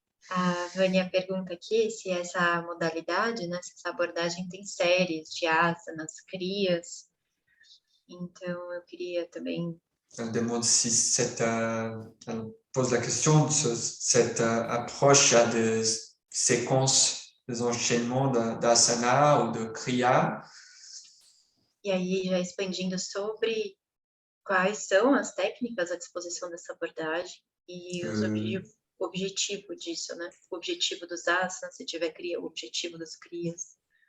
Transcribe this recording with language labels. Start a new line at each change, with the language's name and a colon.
Portuguese: A Vânia pergunta aqui se essa modalidade, né, se essa abordagem tem séries de asanas, crias. Então, eu queria também...
French: Elle demande si elle pose la question de cette approche a des séquences, des enchaînements d'asana ou de kriya.
Portuguese: E aí, já expandindo sobre quais são as técnicas à disposição dessa abordagem e os objetivo disso, né? O objetivo dos asanas, se tiver cria, o objetivo das crias.